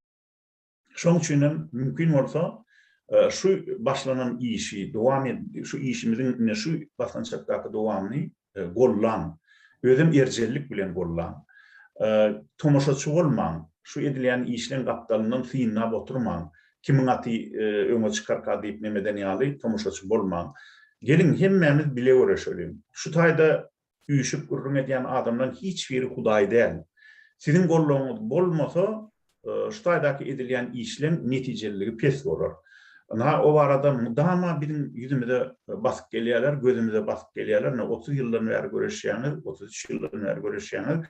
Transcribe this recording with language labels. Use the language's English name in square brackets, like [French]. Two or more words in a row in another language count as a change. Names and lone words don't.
[Turkmen] Şoň üçin mümkin bolsa şu başlanan işi dowam edip, şu işimiziň şu başlanşykdaky dowamny gollan, özüm erjellik bilen gollan. Tomoşaçy bolmaň, şu edilýän işleň gapdalyndan syynap oturmaň, kimiň aty öňe çykarka diýip nemeden ýaly tomoşaçy bolmaň. Gelin hemmemiz bile uğraşalım. Şu tayda üyüşüp gurrun eden adamdan hiçbiri Huday değil. Sizin golluğunuz bolmasa şu taydaki edilen işlem neticeliliği pes olur. [Turkish] O arada mudama bizim yüzümüze baskı geliyorlar, gözümüze baskı geliyorlar. 30 yıldan beri görüşüyoruz, 33 yıldan beri görüşüyoruz.